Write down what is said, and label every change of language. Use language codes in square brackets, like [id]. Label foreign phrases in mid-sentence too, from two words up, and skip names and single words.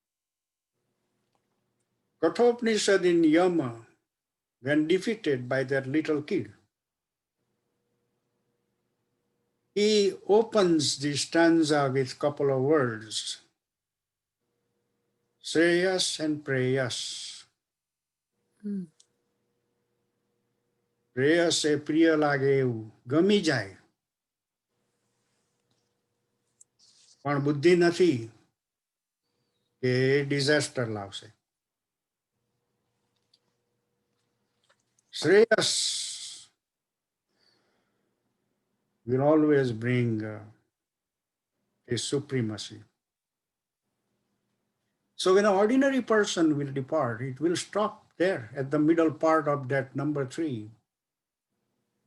[en] Kathopanishad in Yama, when defeated by that little kid, he opens the stanza with a couple of words, Shreyas and Preyas. Mm. [gu] પ્રેયસ એ પ્રિય લાગે એવું ગમી જાય પણ બુદ્ધિ નથી કે ડિઝાસ્ટર લાવશે. [en] Shreyas will always bring a supremacy. So when an ordinary person will depart, it will stop there at the middle part of that number 3.